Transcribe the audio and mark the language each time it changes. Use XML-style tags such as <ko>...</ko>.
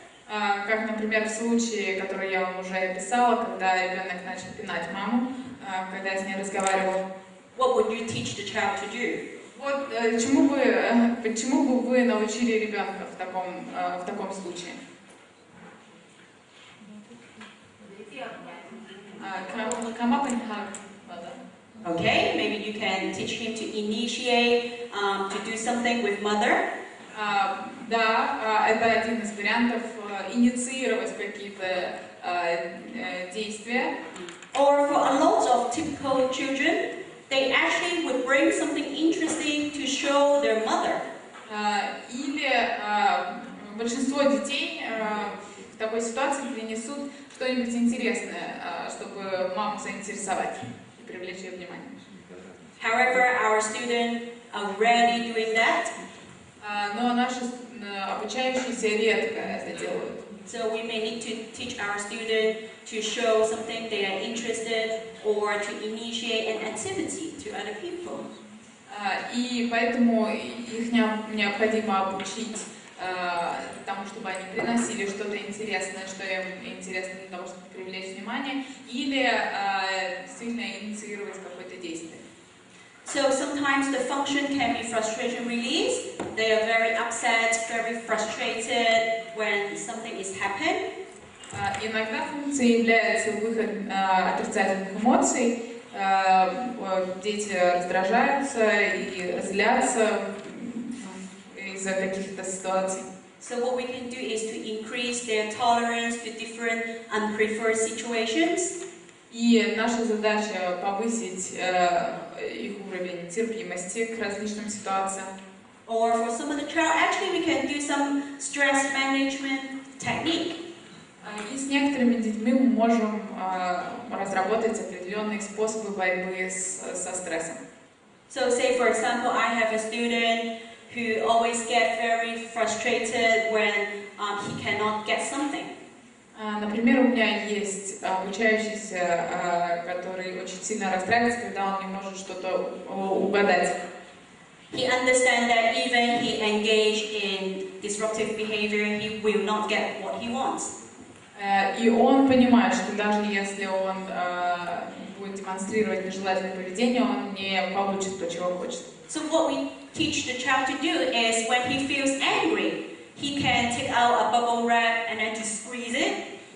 <ru>Как, например, в случае, который я вам уже описала, когда ребенок начал пинать маму, когда я с ней разговаривала.</ru> <en>What would you teach the child to do?</en> <ru>Вот чему бы вы научили ребенка в таком случае?</ru> <en>Come up and hug mother. Okay, maybe you can teach him to initiate, to do something with mother.</en> <ru>Да, это один из вариантов инициировать какие-то действия.</ru> <en>Or for a lot of typical children, they actually would bring something interesting to show their mother.</en> <ru>Или большинство детей в такой ситуации принесут что-нибудь интересное, чтобы маму заинтересовать и привлечь ее внимание.</ru> <en>However, our students are rarely doing that.</en> <ru>Но наши обучающиеся редко это делают.</ru> <en>So we may need to teach our students to show something they are interested or to initiate an activity to other people.</en> <ru>И поэтому их необходимо обучить тому, чтобы они приносили что-то интересное, что им интересно для того, чтобы привлечь внимание, или действительно инициировать какое-то действие.</ru> <en>So sometimes the function can be frustration release. They are very upset, very frustrated when something is happening.</en> <ru>Иногда функцией является выход отрицательных эмоций. Дети раздражаются и злятся из-за каких-то ситуаций.</ru> <en>So what we can do is to increase their tolerance to different unpreferred situations.</en> <ru>И наша задача повысить их уровень терпимости к различным ситуациям.</ru> <en>Or for some of the child, actually we can do some stress management technique.</en> <ru>И с некоторыми детьми мы можем разработать определенные способы борьбы со стрессом.</ru> <en>So say for example, I have a student who always get very frustrated when he cannot get something.</en> <ru>Например, у меня есть обучающийся, который очень сильно расстраивается, когда он не может что-то угадать.</ru> <en>He understands that even he engaged in disruptive behavior, he will not get what he wants.</en> <ru>И он понимает, что даже если он будет демонстрировать нежелательное поведение, он не получит то, чего хочет.</ru> <en>So what we teach the child to do is when he feels angry, he can take out a bubble wrap and then to squeeze it.</en>